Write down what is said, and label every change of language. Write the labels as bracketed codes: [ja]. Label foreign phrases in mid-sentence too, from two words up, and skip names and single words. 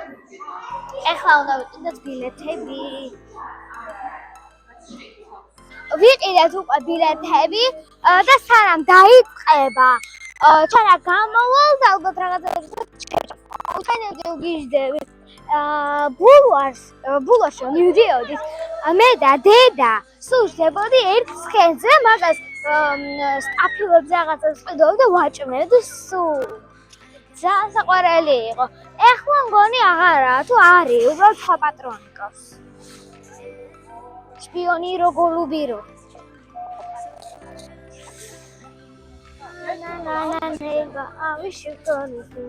[ka] ეხლა უნდა ვიყიდოთ ბილეთები. ვიყიდეთ უკვე ბილეთები და სანამ დაიწყება ჩვენა გამოვალ და ალბათ რაღაცა თქვენ გიჟდებით ბულვარში მივდიოდით მე და დედა სულ შევდივართ ერთ ცხენზე მაგას სტაფილებს რაღაცას ვყიდავ და ვაჭმევ და სულ ძალიან საყვარელი იყო. ეხლა მგონი აღარაა თუ არის უბრალოდ სხვა პატრონი ყავს. Шпиониро голубиро. [ru] На-на-на-на-на, а вы шикарны.